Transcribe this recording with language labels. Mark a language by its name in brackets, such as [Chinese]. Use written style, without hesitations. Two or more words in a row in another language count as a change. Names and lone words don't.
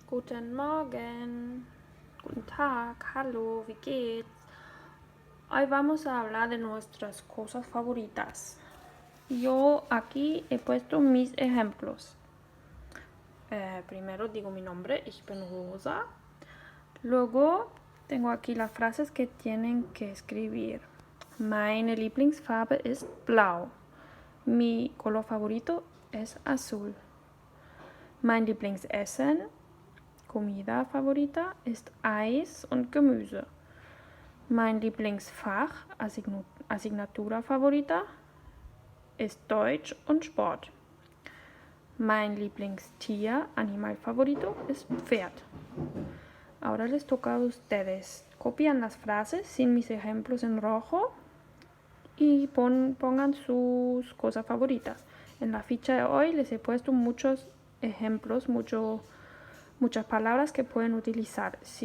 [German] Guten Morgen, guten Tag, hallo, wie geht's? [Spanish] Hoy vamos a hablar de nuestras cosas favoritas. Yo aquí he puesto mis ejemplos. Primero digo mi nombre, [German] ich bin Rosa. [Spanish] Luego tengo aquí las frases que tienen que escribir. [German] Meine Lieblingsfarbe ist blau. [Spanish] Mi color favorito es azul. [German] Mein Lieblingsessen, [Spanish] comida favorita, [German] ist Eis und Gemüse. Mein Lieblingsfach, [Spanish] Asignatura favorita, [German] ist Deutsch und Sport. Mein Lieblingstier, [Spanish] Animal favorito, [German] ist Pferd. Ahora les toca a ustedes. Copian las frases sin mis ejemplos en rojo y pongan sus cosas favoritas. En la ficha de hoy les he puesto muchos ejemplos, muchas palabras que pueden utilizar.